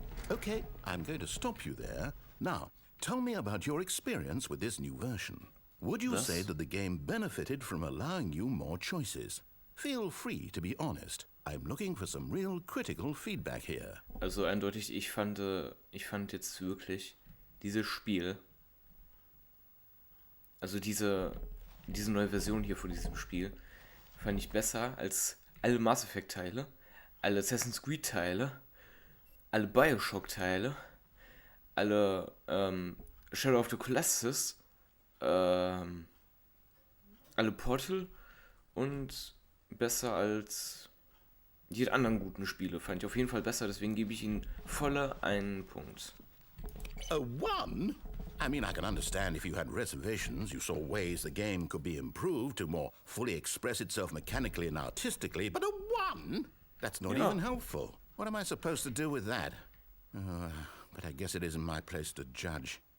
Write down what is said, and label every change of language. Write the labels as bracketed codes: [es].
[en] Okay, I'm going to stop you there. Now, tell me about your experience with this new version. Would you say that the game benefited from allowing you more choices? Feel free to be honest. I'm looking for some real critical feedback here. [de] Also eindeutig, ich fand jetzt wirklich dieses Spiel, also diese neue Version hier von diesem Spiel, fand ich besser als alle Mass Effect Teile, alle Assassin's Creed Teile, alle Bioshock Teile, alle Shadow of the Colossus, alle Portal und besser als die anderen guten Spiele. Fand ich auf jeden Fall besser, deswegen gebe ich ihnen volle einen Punkt. [en] A one? I mean, I can understand if you had reservations, you saw ways the game could be improved to more fully express itself mechanically and artistically, but a one? That's not even helpful. What am I supposed to do with that? But I guess it isn't my place to judge.